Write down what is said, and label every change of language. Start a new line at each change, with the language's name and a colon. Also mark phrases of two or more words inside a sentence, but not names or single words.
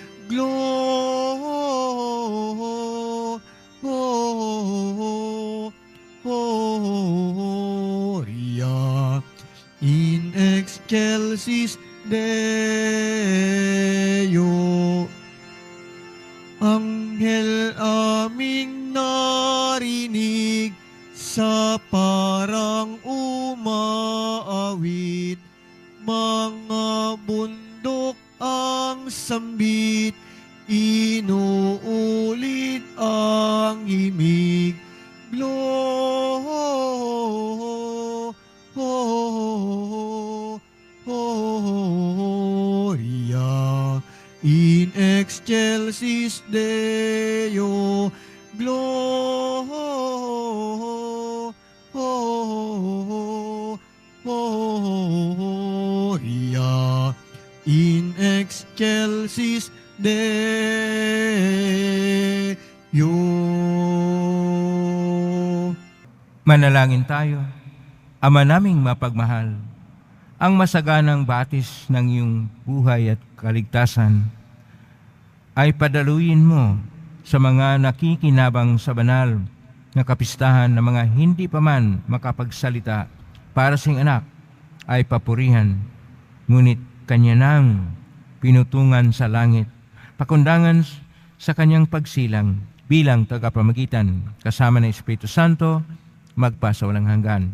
Latin: Gloria in excelsis Deo.
Filipino: Anghel aming narinig sa parang umaawit, mga bundok ang sambit, inuulit ang himig.
Latin: Gloria in excelsis Deo. Gloria in excelsis Deo.
Filipino: Manalangin tayo. Ama naming mapagmahal, ang masaganang batis ng iyong buhay at kaligtasan ay padaluyin mo sa mga nakikinabang sa banal na kapistahan na mga hindi pa man makapagsalita para sing anak ay papurihan, ngunit kanya nang pinutungan sa langit, pakundangan sa kanyang pagsilang bilang tagapamagitan kasama ng Espiritu Santo, magpa sa walang hanggan.